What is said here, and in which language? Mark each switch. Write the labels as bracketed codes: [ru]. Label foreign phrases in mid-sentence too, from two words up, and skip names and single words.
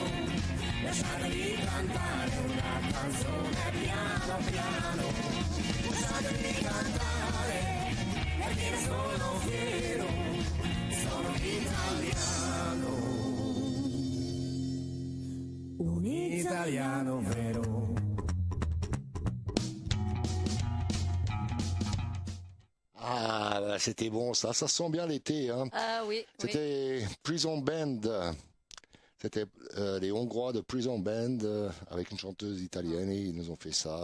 [it] Lasciatemi cantare una canzone piano piano. Lasciatemi cantare, perché ne sono fiero, sono un italiano vero. [fr] Ah, là, c'était bon ça. Ça sent bien l'été, hein. Ah oui, oui. C'était Prison Band. C'était les Hongrois de Prison Band avec une chanteuse italienne et ils nous ont fait ça.